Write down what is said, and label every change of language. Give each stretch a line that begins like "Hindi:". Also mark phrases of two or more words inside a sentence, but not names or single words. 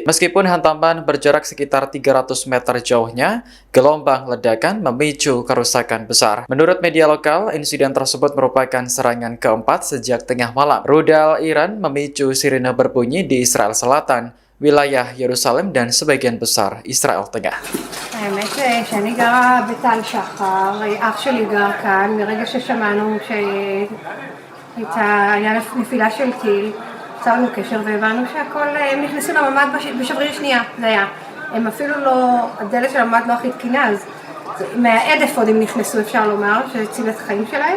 Indonesian: Meskipun hantaman berjarak sekitar 300 meter jauhnya, gelombang ledakan memicu kerusakan besar. Menurut media lokal, insiden tersebut merupakan serangan keempat sejak tengah malam. Rudal Iran memicu sirine berbunyi di Israel Selatan, wilayah Yerusalem dan sebagian besar Israel Tengah.
Hebrew: האמת שאני גרה בטל שחר, אח שלי גר כאן, מרגע ששמענו היה נפילה של טיל, יצרנו קשר והבנו שהכל, הם נכנסו לממ"ד בשבריר שנייה, זה היה. הם אפילו לא, הדלת של הממ"ד לא הכי תקינה, אז מהעדף עוד הם נכנסו, אפשר לומר, שהציל את החיים שלהם.